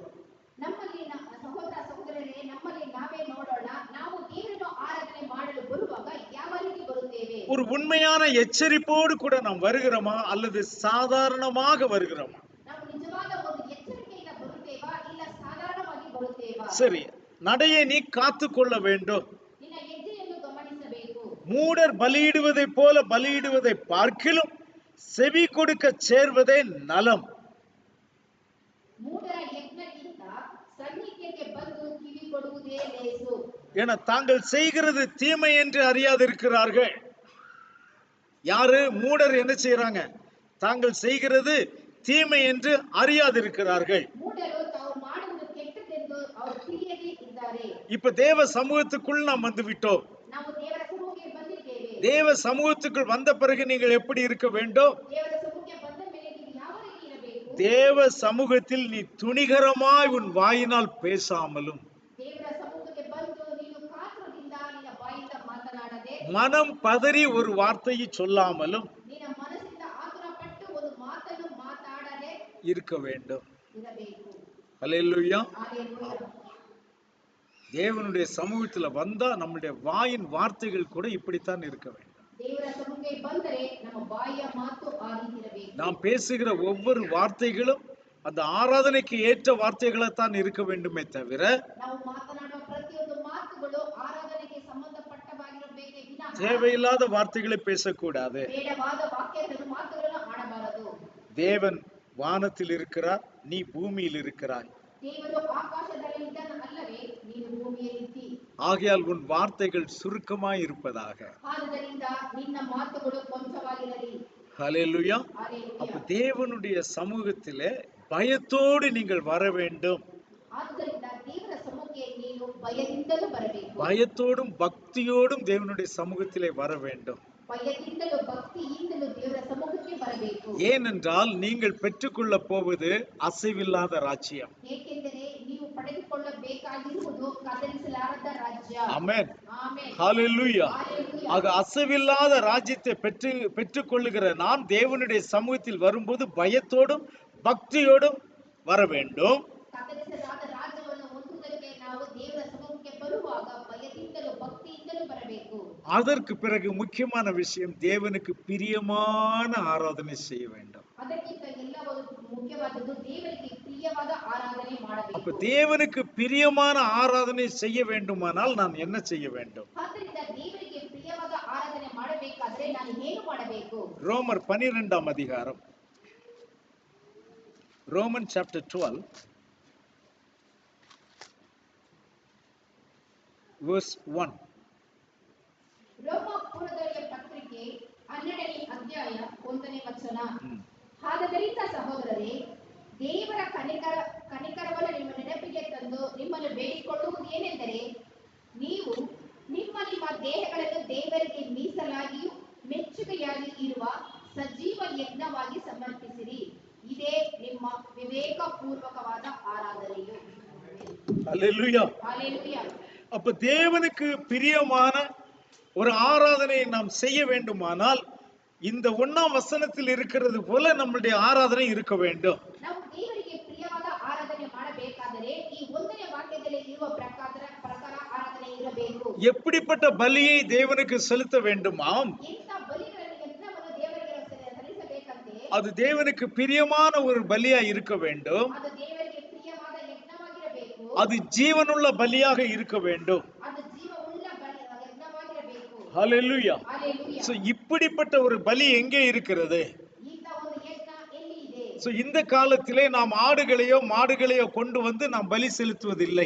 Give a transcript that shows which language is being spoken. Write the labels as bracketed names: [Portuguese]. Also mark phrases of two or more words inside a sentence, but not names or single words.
[Kannada] ನಮ್ಮಲ್ಲಿ ಸಹೋದರ ಸಹೋದರರೇ, ನಮ್ಮಲ್ಲಿ ನಾವೇ ನೋಡೋಣ. ನಾವು ದೇವರನ್ನು ಆರಾಧನೆ ಮಾಡಲು ಬರುವಾಗ ಯಾವ ರೀತಿ ಬರುತ್ತೇವೆ? [Tamil] ஒரு உண்மையான எச்சரிப்போடு கூட நாம் வருகிறோமா அல்லது சாதாரணமாக வருகிறோமா? [Kannada] ನಾವು ನಿಜವಾದ ಒಂದು ಎಚ್ಚರಿಕೆಯಿಂದ ಬರುತ್ತೇವಾ ಇಲ್ಲ ಸಾಧಾರಣವಾಗಿ ಬರುತ್ತೇವಾ? [Tamil] சரி, நடையை நீ காத்துக்கொள்ள வேண்டும். [Kannada] ನಿನ್ನ ಹೆಜ್ಜೆಯನ್ನು ಗಮನಿಸಬೇಕು. [Tamil] மூடர் பலியிடுவதை போல பலியிடுவதை பார்க்கிலும் செவி கொடுக்க சேர்வதே நலம். [Kannada] ಮೂಢರ ಯಜ್ಞಕ್ಕಿಂತ ಸನ್ನಿಧ್ಯಕ್ಕೆ ಬಂದು ಕಿವಿ ಕೊಡುವುದೇ ಲೇಸು. [Tamil] என தாங்கள் செய்கிறது தீமை என்று அறியாதிருக்கிறார்கள். யாரு? மூடர் என்ன செய்யறாங்க? தாங்கள் செய்கிறது தீமை என்று அறியாதிருக்கிறார்கள். [Kannada] ಮೂಢರು ತಾವು ಮಾಡುವುದು ಕೆಟ್ಟದೆಂದು ಅವರು ತಿಳಿಯದೇ ಇದ್ದಾರೆ. [Tamil] இப்ப தேவ சமூகத்துக்குள் நாம் வந்து விட்டோம். [Kannada] ನಾವು ದೇವರ ಸಮ್ಮುಖಕ್ಕೆ ಬಂದಿದ್ದೇವೆ. [Tamil] தேவ சமூகத்துக்குள் வந்த பிறகு நீங்கள் எப்படி இருக்க வேண்டும்? [Kannada] ದೇವರ ಸಮ್ಮುಖಕ್ಕೆ ಬಂದ ಮೇಲೆ ನೀವು ಯಾವ ರೀತಿ ಇರಬೇಕು? [Tamil] தேவ சமூகத்தில் நீ துணிகரமாய் உன் வாயினால் பேசாமலும், [Kannada] ದೇವರ ಸಮ್ಮುಖಕ್ಕೆ ಬಂದು ನೀನು ಕಾತುರದಿಂದ ನಿನ್ನ ಬಾಯಿಂದ ಮಾತನಾಡದೆ, [Tamil] மனம் பதறி ஒரு வார்த்தையை சொல்லாமலும் [Kannada] ನಿನ್ನ ಮನಸ್ಸಿಂದ ಆತುರಪಟ್ಟು ಒಂದು ಮಾತನ್ನು ಮಾತಾಡದೆ [Tamil] இருக்க வேண்டும். [Kannada] ಇರಬೇಕು. [Tamil] அல்லேலூயா. [Kannada] ಹಾಲೆಲೂಯಾ. [Tamil] தேவனுடைய சமூகத்துல வந்தா நம்முடைய வாயின் வார்த்தைகள் கூட இப்படித்தான் இருக்க வேண்டும். [Kannada] ದೇವರ ಸಮ್ಮುಖಕ್ಕೆ ಬಂದರೆ ನಮ್ಮ ಬಾಯಿಯ ಮಾತು ಆ ರೀತಿ ಇರಬೇಕು. [Tamil] நாம் பேசுகிற ஒவ்வொரு வார்த்தைகளும் அந்த ஆராதனைக்கு ஏற்ற வார்த்தைகளைத்தான் இருக்க வேண்டுமே தவிர [Kannada] ನಾವು ಮಾತನಾಡುವ ಪ್ರತಿಯೊಂದು ಮಾತುಗಳು ಆರಾಧನೆಗೆ ಸಂಬಂಧಪಟ್ಟವಾಗಿರಬೇಕೇ ವಿನಃ [Tamil] தேவையில்லாத வார்த்தைகளை பேசக்கூடாது. [Kannada] ಬೇಡವಾದ ವಾಕ್ಯದ ಮಾತುಗಳನ್ನು ಆಡಬಾರದು. [Tamil] தேவன் வானத்தில் இருக்கிறார், நீ பூமியில் இருக்கிறாய். [Kannada] ದೇವರು ಆಕಾಶದಲ್ಲಿ ಇದ್ದಾನೆ ಅಲ್ಲವೇ, ನೀನು ಭೂಮಿಯಲ್ಲಿದ್ದಿ. [Tamil] ஆகையால் உன் வார்த்தைகள் சுருக்கமாய் இருப்பதாக. [Kannada] ಆದ್ದರಿಂದ ನಿನ್ನ ಮಾತುಗಳು ಕೊಂಚವಾಗಿರಲಿ. [Tamil] ஹல்லேலூயா. [Kannada] ಹಾಲೆಲೂಯಾ. [Tamil] அப்ப தேவனுடைய சமூகத்திலே பயத்தோடு நீங்கள் வர வேண்டும். [Kannada] ಆದ್ದರಿಂದ ದೇವರ ಸಮ್ಮುಖಕ್ಕೆ ನೀನು ಭಯದಿಂದಲೂ ಬರಬೇಕು. [Tamil] பயத்தோடும் பக்தியோடும் தேவனுடைய சமூகத்திலே வர வேண்டும். [Kannada] ಭಯದಿಂದಲೂ ಭಕ್ತಿಯಿಂದಲೂ ದೇವರ ಸಮ್ಮುಖಕ್ಕೆ ಬರಬೇಕು. [Tamil] ஏனென்றால் நீங்கள் பெற்றுக்கொள்ள போவது அசைவில்லாத ராஜ்யம். [Kannada] ಏಕೆಂದರೆ ನೀವು ಪಡೆದುಕೊಳ್ಳಬೇಕಾಗಿರುವುದು ಕದಲಿಸಲಾರದ ರಾಜ್ಯ. [Tamil] ஆமென். [Kannada] ಆಮೆನ್. [Tamil] ஹல்லேலூயா. [Kannada] ಹಾಲೆಲೂಯಾ. [Tamil] ஆக அசைவில்லாத ராஜ்யத்தை பெற்றுக்கொள்ளுகிற நாம் தேவனுடைய சமூகத்தில் வரும்போது பயத்தோடும் பக்தியோடும் வர வேண்டும். [Kannada] ಕದಲಿಸಲಾದ ರಾಜ್ಯವನ್ನು ಹೊಂದುವುದಕ್ಕೆ ನಾವು ದೇವರ ಸಮ್ಮುಖಕ್ಕೆ ಬರುವಾಗ ಭಯದಿಂದಲೂ ಭಕ್ತಿಯಿಂದಲೂ ಬರಬೇಕು. [Tamil] அதற்கு பிறகு முக்கியமான விஷயம், தேவனுக்கு பிரியமான ஆராதனை செய்ய வேண்டும். [Kannada] ಅದಕ್ಕಿಂತ ಎಲ್ಲವೂ ಮುಖ್ಯವಾದದ್ದು ದೇವರಿಗೆ ಪ್ರಿಯವಾದ ಆರಾಧನೆ [Tamil] அப்ப [Kannada] ಮಾಡಬೇಕು. [Tamil] தேவனுக்கு பிரியமான ஆராதனை செய்ய வேண்டுமானால் நான் என்ன செய்ய வேண்டும்? [Kannada] ಆದ್ದರಿಂದ ದೇವರಿಗೆ ಪ್ರಿಯವಾದ ಆರಾಧನೆ ಮಾಡಬೇಕಾದ್ರೆ ನಾನು ಏನು ಮಾಡಬೇಕು? [Tamil] ரோமர் 12ஆம் அதிகாரம் [English] Romans chapter 12, verse 1. [Kannada] ರೋಮ ಪೂರ್ವದವರಿಗೆ ಪತ್ರಿಕೆ 12ನೇ ಅಧ್ಯಾಯ 1ನೇ ವಚನ. ಆದ್ದರಿಂದ ಸಹೋದರರೇ, ದೇವರ ಕನಿಕರವನ್ನು ನಿಮ್ಮ ನೆನಪಿಗೆ ತಂದು ನಿಮ್ಮನ್ನು ಬೇಡಿಕೊಳ್ಳುವುದು ಏನೆಂದರೆ, ನೀವು ನಿಮ್ಮ ದೇಹಗಳನ್ನು ದೇವರಿಗೆ ಮೀಸಲಾಗಿಯೂ ಮೆಚ್ಚುಗೆಯಾಗಿ ಇರುವ ಸಜೀವ ಯಜ್ಞವಾಗಿ ಸಮರ್ಪಿಸಿರಿ. ಇದೇ ನಿಮ್ಮ ವಿವೇಕಪೂರ್ವಕವಾದ ಆರಾಧನೆಯು. [Tamil] அல்லேலூயா. ஹல்லேலூயா. அப்ப தேவனுக்கு பிரியமான ஒரு ஆராதனையை நாம் செய்ய வேண்டுமானால் இந்த 1ஆம் வசனத்தில் இருக்கிறது போல நம்முடைய ஆராதனை இருக்க வேண்டும். [Kannada] ನಾವು ದೇವರಿಗೆ ಪ್ರಿಯವಾದ ಆರಾಧನೆ ಮಾಡಬೇಕಾದರೆ ಈ 1ನೇ ವಾಕ್ಯದಲ್ಲಿ ಇರುವ ಪ್ರಕಾರ ಆರಾಧನೆ ಇರಬೇಕು. [Tamil] எப்படிப்பட்ட பலியை தேவனுக்கு செலுத்த வேண்டுமாம்? [Kannada] ಇಂಥ ಬಲಿಗಳನ್ನು ಯಜ್ಞವನ್ನು ದೇವರಿಗೆ ಸಲ್ಲಿಸಬೇಕಂತೆ [Tamil] அது தேவனுக்கு பிரியமான ஒரு பலியா இருக்க வேண்டும். [Kannada] ಅದು ದೇವರಿಗೆ ಪ್ರಿಯವಾದ ಯಜ್ಞವಾಗಿರಬೇಕು. [Tamil] அது ஜீவனுள்ள பலியாக இருக்க வேண்டும். [Kannada] ಅದು ಜೀವವುಳ್ಳ ಯಜ್ಞವಾಗಿರಬೇಕು. [Tamil] ஹல்லேலூயா. ஹல்லேலூயா. சோ இப்படிப்பட்ட ஒரு பலி எங்கே இருக்கிறது? [Kannada] ಇಂಥ ಒಂದು ಯಜ್ಞ ಎಲ್ಲಿ ಇದೆ? [Tamil] சோ இந்த காலத்திலே நாம் ஆடுகளையோ மாடுகளையோ கொண்டு வந்து நாம் பலி செலுத்துவதில்லை.